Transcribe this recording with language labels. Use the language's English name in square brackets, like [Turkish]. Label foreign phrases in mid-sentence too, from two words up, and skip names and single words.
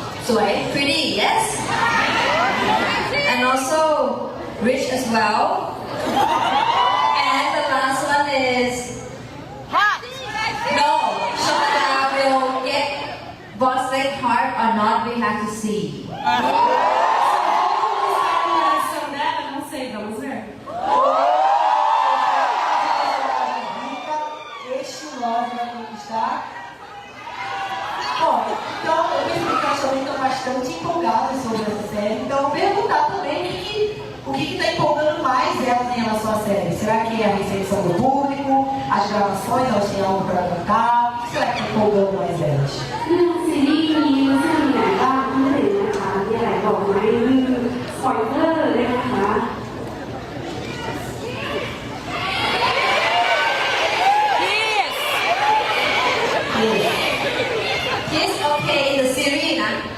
[English] Sway, pretty, yes? And also rich as well. And the last one is no, Shonda will get Boswick heart or not, we have to see. [Portuguese] Não sei, vamos ver. Este love vai conquistar. Bom, então eu percebi que elas também estão bastante empolgadas sobre essa série. Então eu vou perguntar também o que está empolgando mais elas em relação à série. Será que é a recepção do público, as gravações, elas têm algo para cantar? O que será que está empolgando mais elas? [Thai] ซีรีส์นี้รู้สึกยังไงบ้างพี่หนึ่งนะคะมีอะไรบอกไหมสปอยเลอร์เลยนะคะ [English] Yes, okay, in the series, nah.